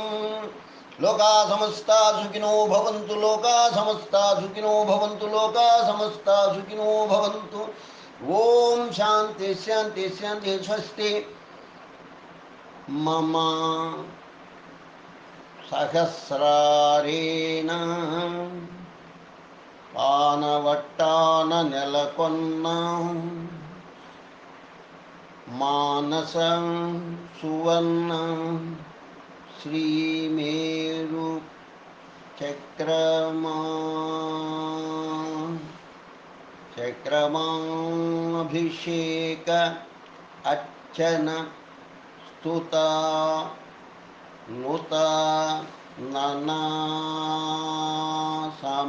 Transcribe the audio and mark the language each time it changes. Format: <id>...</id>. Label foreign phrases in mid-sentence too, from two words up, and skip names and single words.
<sa>लोका समस्ता सुखिनो भवन्तु, लोका समस्ता सुखिनो भवन्तु, लोका समस्ता सुखिनो भवन्तु। ओम शांति शांति शांति। स्वस्ति। मम सहस्रारेण</sa> <te>పానవట్టాన నెలకొన్న</te> <sa>మానసం సువర్ణ శ్రీమేరు చక్రమాభిషేక అర్చన స్తుత నుత ననా సమర్పయామి.</sa>